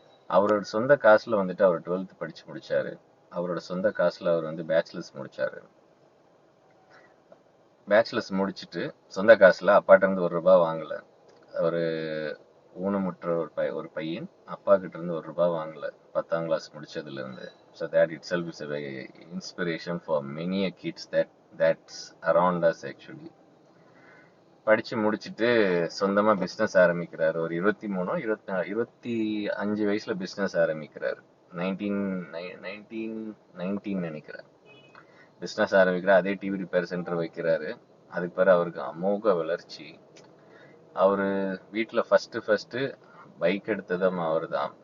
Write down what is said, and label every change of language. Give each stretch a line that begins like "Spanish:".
Tamil: அவரோட சொந்த காசுல வந்துட்டு அவர் 12th படிச்சு முடிச்சாரு. அவரோட சொந்த காசுல அவர் வந்து பேச்சுலர்ஸ் முடிச்சாரு. பேச்சுலர்ஸ் முடிச்சுட்டு சொந்த காசுல அப்பாட்ட இருந்து ₹1 வாங்கல. ஒரு ஊனமுற்ற ஒரு பையன் அப்பா கிட்ட இருந்து ₹1 வாங்கல 10ஆம் கிளாஸ் முடிச்சதுல இருந்து.
English: So that itself is a very inspiration for many kids that's around us actually.
Tamil: படிச்சு முடிச்சுட்டு சொந்தமா பிசினஸ் ஆரம்பிக்கிறாரு. ஒரு 25 வயசுல பிசினஸ் ஆரம்பிக்கிறாரு. 1919 நினைக்கிறேன். பிசினஸ் ஆரம்பிக்கிறார். அதே டிவி ரிப்பேர் சென்டர் வைக்கிறாரு. அதுக்கு பிறகு அவருக்கு அமோக வளர்ச்சி. அவரு வீட்டுல ஃபர்ஸ்ட் பைக் எடுத்ததும் அவர் தான்.